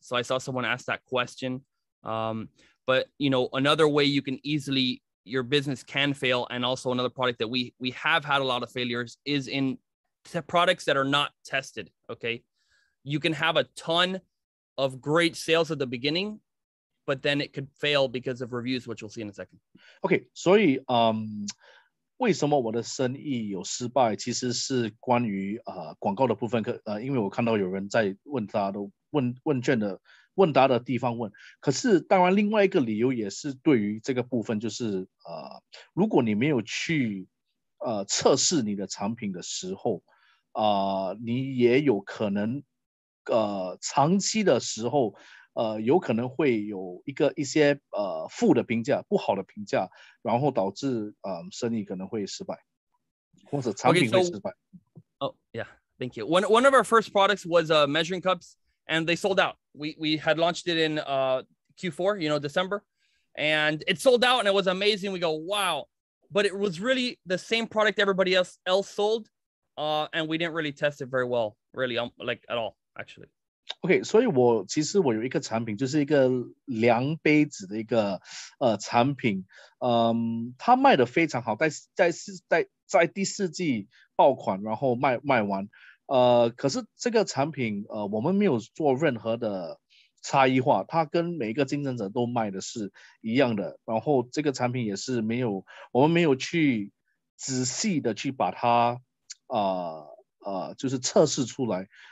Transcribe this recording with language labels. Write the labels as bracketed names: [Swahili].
[English] So I saw someone ask that question. But you know, another way you can easily, your business can fail, and also another product that we have had a lot of failures is in products that are not tested. Okay, you can have a ton of great sales at the beginning, but then it could fail because of reviews, which we'll see in a second. [Chinese] Okay, 所以为什么我的生意有失败？其实是关于广告的部分，因为我看到有人在问卷的问答的地方问。可是当然另外一个理由也是对于这个部分，就是如果你没有去测试你的产品的时候，你也有可能长期的时候。有可能会有一些负的评价，不好的评价，然后导致生意可能会失败，或者产品会失败。 [English] Oh yeah, thank you. One of our first products was measuring cups, and they sold out. We had launched it in Q4, you know, December, and it sold out, and it was amazing. We go, wow, but it was really the same product everybody else sold, and we didn't really test it very well, really, like at all, actually. [Chinese] OK， 所以其实我有一个产品，就是一个量杯子的一个产品，它卖得非常好，在第4季爆款，然后卖完，可是这个产品我们没有做任何的差异化，它跟每一个竞争者都卖的是一样的，然后这个产品也是我们没有去仔细的去把它就是测试出来。